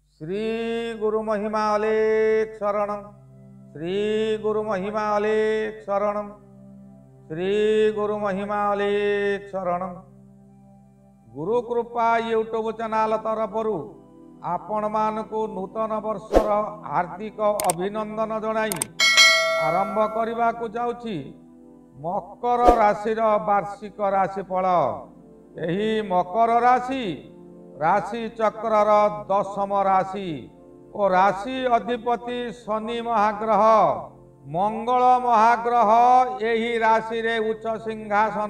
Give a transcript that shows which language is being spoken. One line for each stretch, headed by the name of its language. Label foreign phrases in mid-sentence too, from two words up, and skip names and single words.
Odia: ଶ୍ରୀ ଗୁରୁ ମହିମା ଅଲେଖ ଶରଣଂ। ଶ୍ରୀ ଗୁରୁ ମହିମା ଅଲେଖ ଶରଣଂ। ଶ୍ରୀ ଗୁରୁ ମହିମା ଅଲେଖ ଶରଣଂ। ଗୁରୁ କୃପା ୟୁଟ୍ୟୁବ ଚ୍ୟାନେଲ ତରଫରୁ ଆପଣ ମାନଙ୍କୁ ନୂତନ ବର୍ଷର ହାର୍ଦ୍ଦିକ ଅଭିନନ୍ଦନ ଜଣାଇ ଆରମ୍ଭ କରନେ କୋ ଯାଉଛି ମକର ରାଶିର ବାର୍ଷିକ ରାଶିଫଳ। ଏହି ମକର ରାଶି ରାଶି ଚକ୍ରର ଦଶମ ରାଶି ଓ ରାଶି ଅଧିପତି ଶନି ମହାଗ୍ରହ ମଙ୍ଗଳ ମହାଗ୍ରହ ଏହି ରାଶି ରେ ଉଚ୍ଚ ସିଂହାସନ।